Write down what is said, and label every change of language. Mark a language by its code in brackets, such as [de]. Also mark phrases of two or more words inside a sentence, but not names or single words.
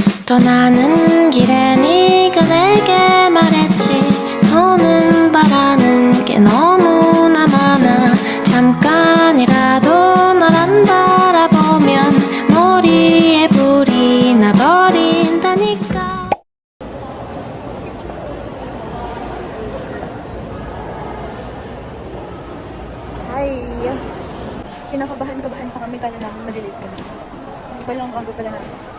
[ko] 떠나는 길에 네가 내게 말했지 너는 바라는 게 너무나 많아 잠깐이라도 날 안 바라보면 머리에 불이 나버린다니까. [en] Hi! [tl] Kinakabahan pa kami kaya namin malilate kami. Hindi pa lang bago pala namin.